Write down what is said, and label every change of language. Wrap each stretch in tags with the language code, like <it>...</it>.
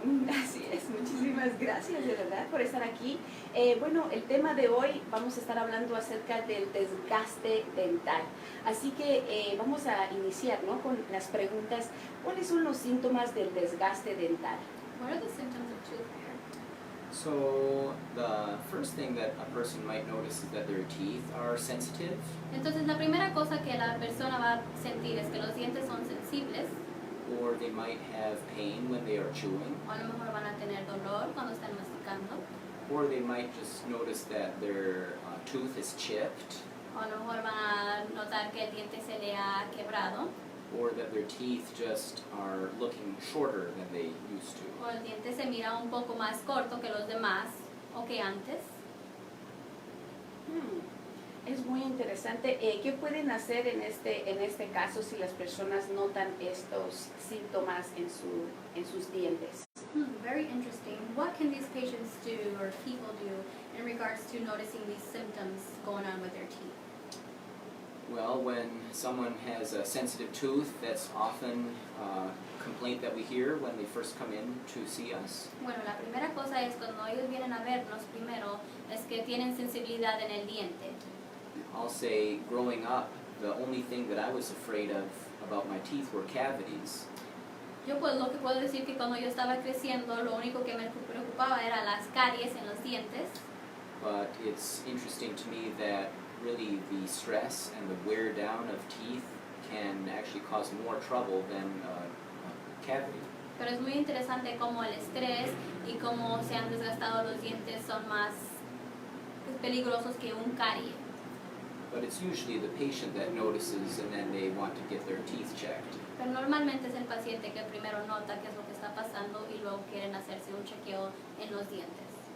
<es>Así es, muchísimas gracias de verdad por estar aquí. Bueno, el tema de hoy vamos a estar hablando acerca del desgaste dental. Así que vamos a iniciar, ¿no?, con las preguntas. ¿Cuáles son los síntomas del desgaste dental?</es> <en>What are the symptoms of tooth wear? So the first thing that a person might notice is that their teeth are sensitive,</en> <es>Entonces la primera cosa que la persona va a sentir es que los dientes son sensibles</es> <en>or they might have pain when they are chewing,</en> <es>o a lo mejor van a tener dolor cuando están masticando</es> <en>or they might just notice that their tooth is chipped,</en> <es>o a lo mejor van a notar que el diente se le ha quebrado</es> <en>or that their teeth just are looking shorter than they used to.</en> <es>o el diente se mira un poco más corto que los demás o que antes. Es muy interesante. ¿Qué pueden hacer en este caso si las personas notan estos síntomas en sus dientes?</es> <en>Very interesting. What can these patients do or people do in regards to noticing these symptoms going on with their teeth? Well, when someone has a sensitive tooth, that's often a complaint that we hear when they first come in to see us.</en> <es>Bueno, la primera cosa es cuando ellos vienen a vernos primero es que tienen sensibilidad en el diente.</es> <en>I'll say, growing up, the only thing that I was afraid of about my teeth were cavities.</en> <es>Yo pues lo que puedo decir que cuando yo estaba creciendo lo único que me preocupaba era las caries en los dientes.</es> <en>But it's interesting to me that really the stress and the wear down of teeth can actually cause more trouble than a cavity.</en> <es>Pero es muy interesante cómo el estrés y cómo se han desgastado los dientes son más peligrosos que un carie.</es> <en>But it's usually the patient that notices and then they want to get their teeth checked.</en> <es>Pero normalmente es el paciente que primero nota qué es lo que está pasando y luego quieren hacerse un chequeo en los dientes.</es>